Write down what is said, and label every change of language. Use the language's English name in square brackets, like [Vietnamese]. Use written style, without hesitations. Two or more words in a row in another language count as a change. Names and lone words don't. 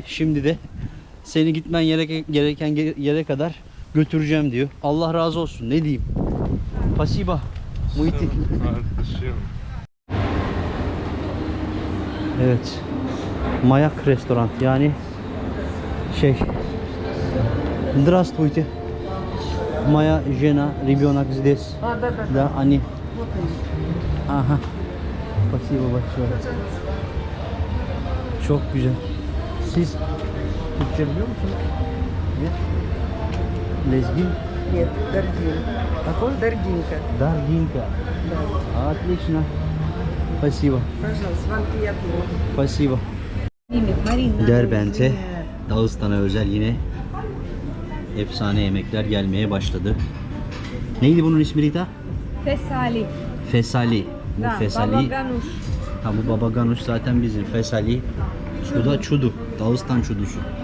[Turkish] Şimdi de seni gitmen gereken yere kadar götüreceğim diyor. Allah razı olsun, ne diyeyim. Pasiba Muhiddin. Evet, Mayak restoran, yani Здравствуйте. [Russian] Моя жена, ребенок здесь. Да, они. Ага. Spasibo большое. [Turkish] Çok güzel. Siz Türkçe biliyor musunuz? [Russian] Нет? Лезгин? Нет, Даргин. Какой? Даргинка. Даргинка. Отлично. Спасибо. Пожалуйста, вам приятного. Спасибо. [Turkish] Derbent'e Dağıstan'a özel yine efsane yemekler gelmeye başladı. Neydi bunun ismi Rita? Fesali. Fesali. Bu [Russian] Da, [Turkish] fesali. baba ganuş. Ha, bu baba ganuş zaten bizim. Fesali. Bu da çudu. Dağıstan çudusu.